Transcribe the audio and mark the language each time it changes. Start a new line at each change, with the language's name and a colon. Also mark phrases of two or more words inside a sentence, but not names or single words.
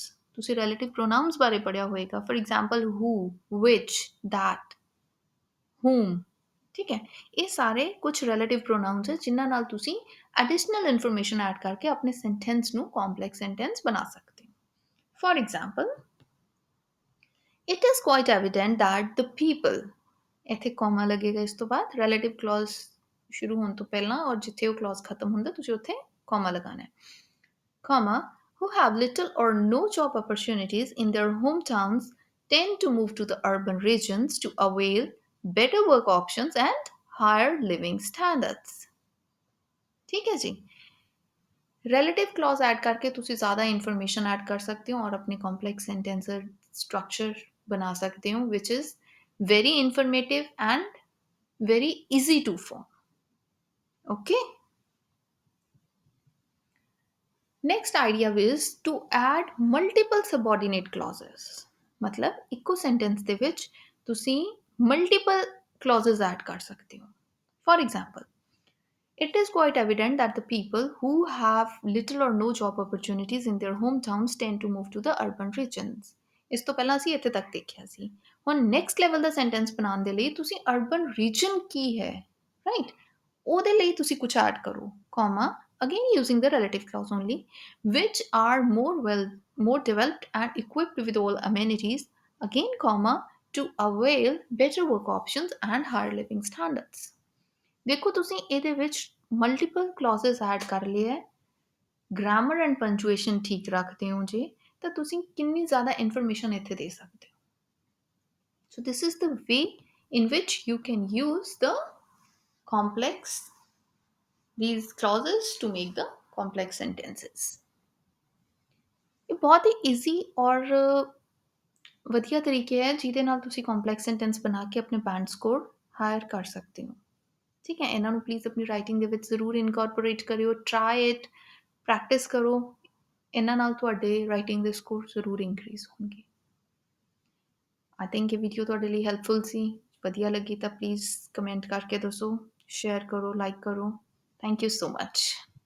Punjabi: ਤੁਸੀਂ
English: relative pronouns
Punjabi: ਬਾਰੇ ਪੜ੍ਹਿਆ ਹੋਏਗਾ।
English: for example, who, which, that, whom,
Punjabi: ਠੀਕ ਹੈ। ਇਹ ਸਾਰੇ ਕੁਝ
English: relative pronouns
Punjabi: ਹੈ ਜਿਨ੍ਹਾਂ ਨਾਲ ਤੁਸੀਂ
English: additional information add
Punjabi: ਕਰਕੇ ਆਪਣੇ ਸੈਂਟੈਂਸ ਨੂੰ
English: complex sentence
Punjabi: ਬਣਾ ਸਕਦੇ ਹੋ।
English: for example, it is quite evident that the people,
Punjabi: ਇੱਥੇ ਕੋਮਾ ਲੱਗੇਗਾ ਇਸ ਤੋਂ ਬਾਅਦ
English: relative clause
Punjabi: ਸ਼ੁਰੂ ਹੋਣ ਤੋਂ ਪਹਿਲਾਂ ਔਰ ਜਿੱਥੇ ਉਹ ਕਲੌਜ਼ ਖਤਮ ਹੁੰਦਾ ਤੁਸੀਂ ਉੱਥੇ ਕੋਮਾ ਲਗਾਉਣਾ ਹੈ,
English: comma, who have little or no job opportunities in their hometowns tend to move to the urban regions to avail better work options and higher living standards।
Hindi: ठीक है जी।
English: relative clause add
Hindi: करके
Punjabi: ਤੁਸੀਂ ਜ਼ਿਆਦਾ ਇਨਫੋਰਮੇਸ਼ਨ
Hindi: ऐड कर सकते हो और अपने
English: complex sentence structure
Hindi: बना सकते हो
English: which is very informative and very easy to form। okay, next idea is to add multiple subordinate clauses।
Hindi: मतलब
Punjabi: ਇੱਕੋ sentence ਦੇ ਵਿੱਚ ਤੁਸੀਂ
English: multiple clauses
Hindi: ऐड कर सकते हो।
English: for example, it is quite evident that the people who have little or no job opportunities in their hometowns tend to move to the urban regions।
Punjabi: ਇਸ ਤੋਂ ਪਹਿਲਾਂ ਅਸੀਂ ਇੱਥੇ ਤੱਕ ਦੇਖਿਆ ਸੀ। ਹੁਣ
English: next level
Punjabi: ਦਾ ਸੈਂਟੈਂਸ ਬਣਾਉਣ ਦੇ ਲਈ ਤੁਸੀਂ
English: urban region
Punjabi: ਕੀ ਹੈ, ਰਾਈਟ, ਉਹਦੇ ਲਈ ਤੁਸੀਂ ਕੁਝ ਐਡ ਕਰੋ,
English: comma, again using the relative clause only, which are more developed and equipped with all amenities, again comma, to avail better work options and higher living standards।
Punjabi: ਦੇਖੋ ਤੁਸੀਂ ਇਹਦੇ ਵਿੱਚ
English: multiple clauses add
Punjabi: ਕਰ ਲਏ ਹੈ,
English: grammar and punctuation
Punjabi: ਠੀਕ ਰੱਖਦੇ ਹੋ ਜੇ ਤਾਂ ਤੁਸੀਂ ਕਿੰਨੀ ਜ਼ਿਆਦਾ ਇਨਫੋਰਮੇਸ਼ਨ ਇੱਥੇ ਦੇ ਸਕਦੇ ਹੋ।
English: so this is the way in which you can use the complex these clauses to make the complex sentences।
Punjabi: ਇਹ ਬਹੁਤ ਹੀ ਈਜ਼ੀ ਔਰ ਵਧੀਆ ਤਰੀਕੇ ਹੈ ਜਿਹਦੇ ਨਾਲ ਤੁਸੀਂ
English: complex sentence
Punjabi: ਬਣਾ ਕੇ ਆਪਣੇ
English: band score higher
Punjabi: ਕਰ ਸਕਦੇ ਹੋ।
Hindi: ठीक है, इन्हों प्लीज़ अपनी राइटिंग
Punjabi: ਦੇ ਵਿੱਚ ਜ਼ਰੂਰ ਇਨਕੋਰਪੋਰੇਟ ਕਰਿਓ,
English: try it,
Punjabi: ਪ੍ਰੈਕਟਿਸ ਕਰੋ, ਇਹਨਾਂ ਨਾਲ ਤੁਹਾਡੇ ਰਾਈਟਿੰਗ ਦੇ ਸਕੋਰ ਜ਼ਰੂਰ ਇਨਕਰੀਜ਼ ਹੋਣਗੇ।
English: I think
Punjabi: ਇਹ ਵੀਡੀਓ ਤੁਹਾਡੇ ਲਈ ਹੈਲਪਫੁਲ ਸੀ, ਵਧੀਆ ਲੱਗੀ ਤਾਂ ਪਲੀਜ਼ ਕਮੈਂਟ ਕਰਕੇ ਦੱਸੋ, ਸ਼ੇਅਰ ਕਰੋ, ਲਾਈਕ ਕਰੋ।
English: thank you so much.